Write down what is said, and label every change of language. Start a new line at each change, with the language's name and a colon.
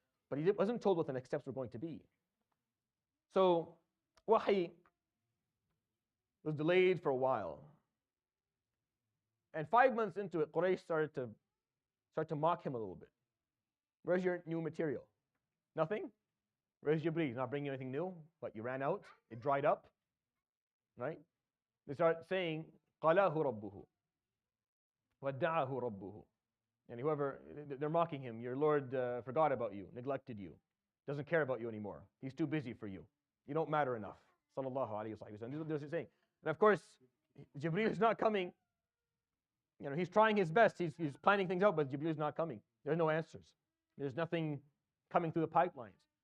English: But he wasn't told what the next steps were going to be. So wahi was delayed for a while. And 5 months into it, Quraysh started to mock him a little bit. Where's your new material? Nothing? Where's Jibreel? He's not bringing you anything new? But you ran out? It dried up? Right? They start saying,
Arabic: قَلَاهُ رَبُّهُ وَدَّعَهُ رَبُّهُ.
English: And whoever, they're mocking him. Your Lord forgot about you, neglected you, doesn't care about you anymore. He's too busy for you. You don't matter enough. Sallallahu alayhi wa sallam. This is what they're saying. And of course, Jibreel is not coming. He's trying his best. He's planning things out, but Jibreel is not coming. There's no answers. There's nothing coming through the pipelines.